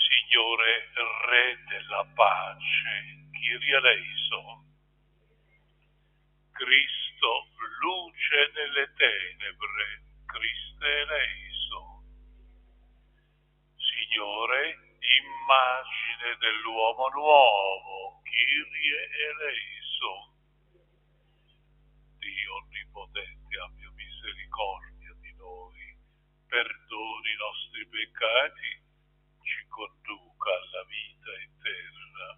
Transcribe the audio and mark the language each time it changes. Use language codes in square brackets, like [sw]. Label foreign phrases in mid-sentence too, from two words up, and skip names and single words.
[it] Signore, Re della pace, [el] Κύριε ἐλέησον. [it] Cristo, luce nelle tenebre, [el] Χριστὲ ἐλέησον. [it] Signore, immagine dell'uomo nuovo, [el] Κύριε ἐλέησον. [it] Dio onnipotente, abbia misericordia di noi, perdoni i nostri peccati, ci conduca alla vita eterna.